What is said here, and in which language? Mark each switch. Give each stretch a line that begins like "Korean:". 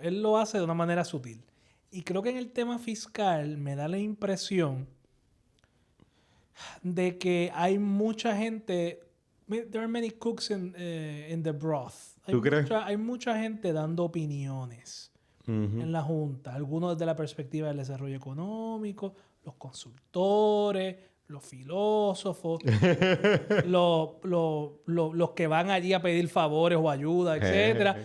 Spanish: Él lo hace de una manera sutil. Y creo que en el tema fiscal me da la impresión de que hay mucha gente...
English: There are many cooks in the broth.
Spanish: ¿Tú crees? Hay mucha gente dando opiniones en la Junta. Algunos desde la perspectiva del desarrollo económico, los consultores, los filósofos, los que van allí a pedir favores o ayuda, etc.